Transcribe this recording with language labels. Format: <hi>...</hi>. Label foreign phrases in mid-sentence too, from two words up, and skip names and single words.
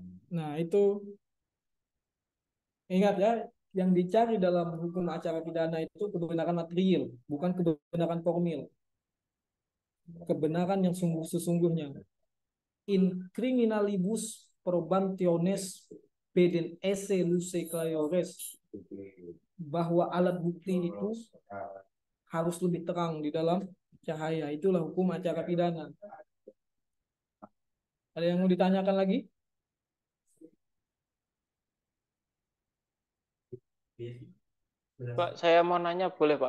<id>Nah, itu ingat ya, yang dicari dalam hukum acara pidana itu kebenaran material, bukan kebenaran formil. Kebenaran yang sesungguhnya.</id> <la>In criminalibus probationes pedent esse luce clariores,</la> <id>bahwa alat bukti itu harus lebih terang di dalam cahaya. Itulah hukum acara pidana. Ada yang mau ditanyakan lagi? Pak, saya mau nanya boleh Pak?</id>